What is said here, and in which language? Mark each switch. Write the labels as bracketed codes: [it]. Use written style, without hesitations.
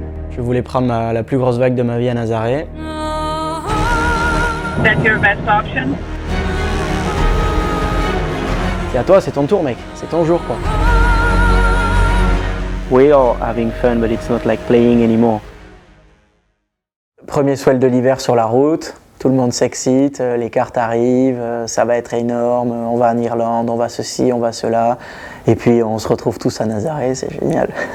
[fr] Je voulais prendre la plus grosse vague de ma vie à Nazaré. [en] That's your best option? [fr] C'est à toi, c'est ton tour mec, c'est ton jour quoi. [en] We are having fun, but it's not like playing anymore. [fr] Premier swell de l'hiver sur la route, tout le monde s'excite, les cartes arrivent, ça va être énorme, on va en Irlande, on va ceci, on va cela. Et puis on se retrouve tous à Nazaré, c'est génial.